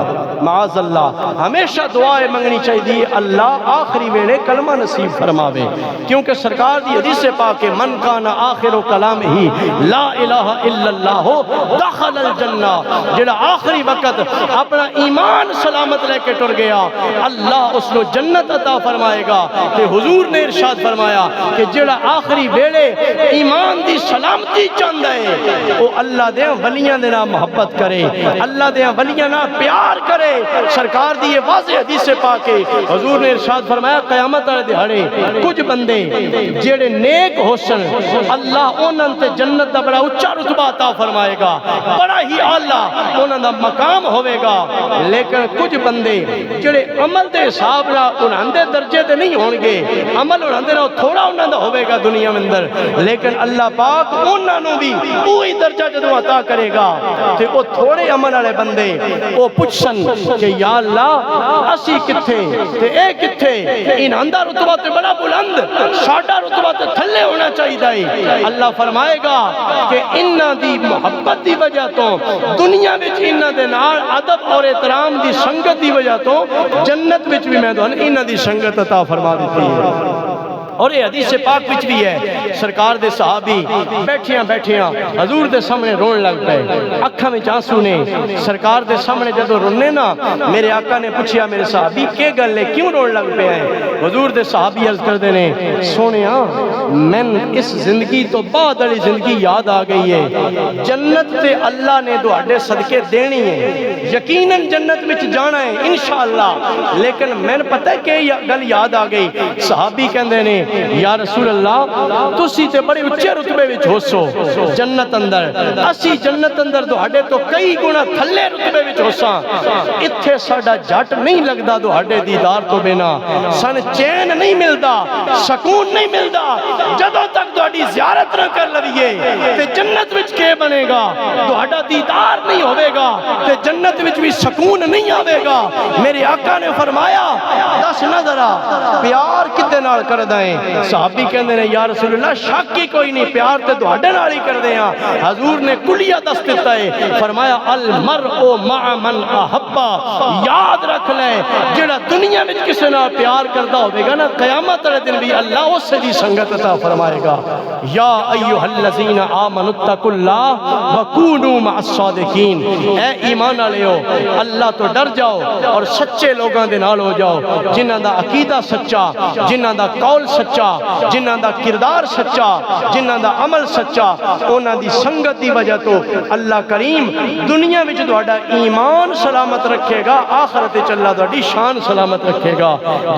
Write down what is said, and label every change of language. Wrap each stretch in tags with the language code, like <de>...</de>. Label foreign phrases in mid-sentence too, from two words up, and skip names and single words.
<ar>معاذ اللہ،</ar> <pa>ہمیشہ دعائیں منگنی چاہیے اللہ آخری ویلے کلمہ نصیب فرماوے، کیونکہ سرکار دی حدیث پاک ہے</pa> <ar>من کان آخر کلام ہی لا الہ الا اللہ دخل الجنہ،</ar> <pa>جڑا آخری وقت اپنا ایمان سلامت لے کے ٹر گیا اللہ اس کو جنت عطا فرمائے گا۔ کہ حضور نے ارشاد فرمایا کہ جڑا آخری ویلے ایمان دی سلامتی چاہندا ہے وہ اللہ دے ولیاں دے نال محبت کرے، اللہ دے ولیاں نال پیار کرے۔ سرکار دی یہ واضح حدیث پاک ہے، حضور نے ارشاد فرمایا قیامت والے دہاڑے کچھ بندے جڑے نیک ہو سن اللہ انہاں تے جنت دا بڑا اونچا رتبہ عطا فرمائے گا، بڑا ہی اعلیٰ انہاں دا مقام ہوے گا۔ لیکن کچھ بندے جڑے عمل دے حساب نال انہاں دے درجے تے نہیں ہون گے، عمل انہاں دے نال تھوڑا انہاں دا ہوے گا دنیا میں اندر، لیکن اللہ پاک انہاں نوں بھی وہی درجہ جدوں عطا کرے گا تے او تھوڑے عمل والے بندے او پوچھن کہ</pa> <ar>یا اللہ</ar> <pa>اسی کتھے تے اے کتھے، انہاں دا رتبہ تے بڑا بلند، ساڈا رتبہ تے تھلے ہونا چاہیے۔ اللہ فرمائے گا کہ انہاں دی محبت دی وجہ تو دنیا وچ انہاں دے نال ادب اور احترام دی سنگت دی وجہ تو جنت وچ بھی میں تانوں انہاں دی سنگت عطا فرما دیتی ہے۔ اور یہ حدیث پاک وچ بھی ہے، سرکار دے صحابی بیٹھیاں حضور دے سامنے رون لگ پے، اکھاں وچ آنسو نے۔ سرکار دے سامنے جدوں رونے نا میرے آقا نے پوچھیا میرے صحابی کی گل ہے کیوں رون لگ پے ہیں؟ حضور دے صحابی عرض کردے نے سونیا میں اس زندگی تو بعد والی زندگی یاد آ گئی ہے، جنت تے اللہ نے تہاڈے صدقے دینی ہے، یقیناً جنت وچ جانا ہے انشاءاللہ، لیکن میں پتہ ہے کہ گل یاد آ گئی۔ صحابی کہندے نے</pa> <ar>یا رسول اللہ</ar> <pa>تسی تے بڑے اچھے رتبے وچ ہوسو جنت اندر، اسی جنت اندر تہاڈے تو کئی گنا تھلے رتبے وچ ہوساں، اتھے ساڈا جٹ نہیں لگدا تہاڈے دیدار تو بنا، سن چین نہیں ملدا، سکون نہیں ملدا، جدوں تک تہاڈی زیارت نہ کر لویے تے جنت وچ کے بنے گا، تہاڈا دیدار نہیں ہوے گا تے جنت وچ بھی سکون نہیں آوے گا۔ میرے آقا نے فرمایا دس نہ ذرا پیار کدے نال کردا ہے؟ صحابی کہندے نے</pa> <ar>یا رسول اللہ</ar> <pa>شک ہی کوئی نہیں، پیار تے تہاڈے نال ہی کردے ہاں۔ حضور نے کلیہ دس دیتا ہے، فرمایا</pa> <ar>المرء مع من احب،</ar> <pa>یاد رکھ لے جڑا دنیا وچ کسے نال پیار کردا ہوے گا نا قیامت والے دن بھی اللہ اس دی سنگت عطا فرمائے گا۔</pa> <ar>یا ایھا الذین آمنوا اتقوا اللہ وکونوا مع الصادقین،</ar> <pa>اے ایمان والےو اللہ تو ڈر جاؤ اور سچے لوگاں دے نال ہو جاؤ، جنہاں دا عقیدہ سچا، جنہاں دا قول سچا، جنہاں دا کردار سچا، جنہاں دا عمل سچا، انہاں دی سنگت دی وجہ تو اللہ کریم دنیا وچ تہاڈا ایمان سلامت رکھے گا، آخرت وچ اللہ تہاڈی شان سلامت رکھے گا۔</pa>